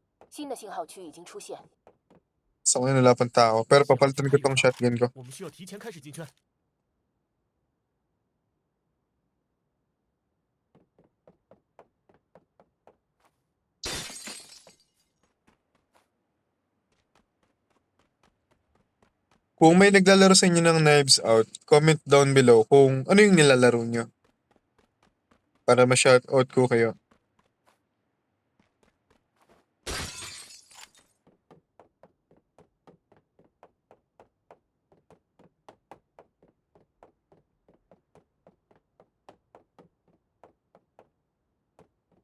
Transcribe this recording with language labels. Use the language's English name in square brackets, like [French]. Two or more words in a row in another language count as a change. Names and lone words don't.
[Chinese] 新的信号区已经出现。 [Filipino] Sa ngayon wala pang tao. Pero [Chinese] 信号区 [Filipino] papalitan [Chinese] 太 [Filipino] ko [Chinese] 远 [Filipino] tong [Chinese] 了， [Filipino] shotgun ko. [Chinese] 我们需要提前开始进圈。 [Filipino] Kung may naglalaro sa inyo ng Knives Out, [English] comment down below [Filipino] kung ano yung nilalaro nyo. Para ma-shoutout ko kayo. Ito